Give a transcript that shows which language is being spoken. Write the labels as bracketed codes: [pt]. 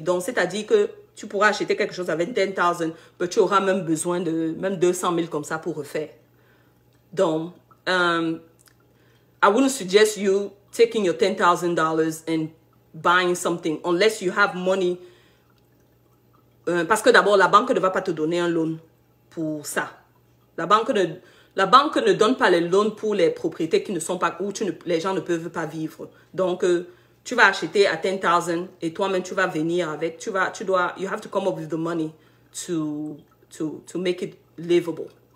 [fr] Donc, c'est-à-dire que tu pourras acheter quelque chose avec 10,000, mais tu auras même besoin de même 200 000 comme ça pour refaire. [en] Donc, I wouldn't suggest you taking your $10,000 and buying something unless you have money. [fr] Parce que d'abord, la banque ne va pas te donner un loan pour ça. La banque ne donne pas les loans pour les propriétés qui ne sont pas, où les gens ne peuvent pas vivre. Donc, tu vas acheter à 10,000 et toi-même, tu vas venir avec, [en] you have to come up with the money to make it livable.